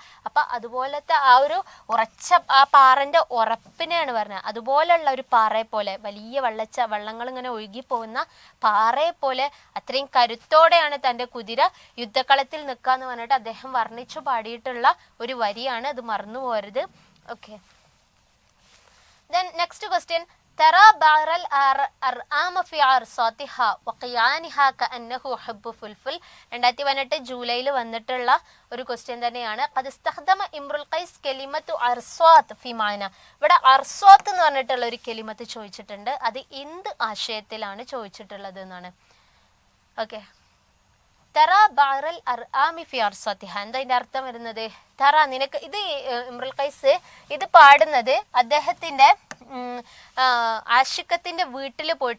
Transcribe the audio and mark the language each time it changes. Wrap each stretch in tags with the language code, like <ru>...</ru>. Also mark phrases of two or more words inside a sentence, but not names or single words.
<ml>അപ്പൊ അതുപോലത്തെ ആ ഒരു ഉറച്ച ആ പാറന്റെ ഉറപ്പിനെയാണ് പറഞ്ഞത്. അതുപോലെയുള്ള ഒരു പാറയെ പോലെ, വലിയ വെള്ളങ്ങൾ ഇങ്ങനെ ഒഴുകി പോകുന്ന പാറയെ പോലെ അത്രയും കരുത്തോടെയാണ് തന്റെ കുതിര യുദ്ധക്കളത്തിൽ നിൽക്കാന്ന് പറഞ്ഞിട്ട് അദ്ദേഹം വർണ്ണിച്ചു പാടിയിട്ടുള്ള ഒരു വരിയാണ്. അത് മറന്നു പോകരുത്. ഓക്കെ,</ml> <en>then next question,</en> <ar>ترى بعر الأرآم في عرصاتها وقيانها كأنه حب فلفل.</ar> <ml>2018 ജൂലൈയിൽ വന്നിട്ടുള്ള ഒരു ക്വസ്റ്റ്യൻ തന്നെയാണ്.</ml> <ar>قد استخدم امرؤ القيس كلمة عرصات في معنى.</ar> <ml>ഇവിടെ അർസ്വാത്ത് എന്ന് പറഞ്ഞിട്ടുള്ള ഒരു കെലിമത്ത് ചോദിച്ചിട്ടുണ്ട്. അത് എന്ത് ആശയത്തിലാണ് ചോദിച്ചിട്ടുള്ളത് എന്നാണ്.</ml> <ar>ഓക്കെ, ترى بعر الأرآم في عرصاتها.</ar> <ml>എന്താ ഇതിന്റെ അർത്ഥം വരുന്നത്? തറ, നിനക്ക് ഇത് ഇമ്രുൽ ഖൈസ് ഇത് പാടുന്നത് അദ്ദേഹത്തിന്റെ ആഷിഖത്തിന്റെ വീട്ടിൽ പോയിട്ട്.</ml>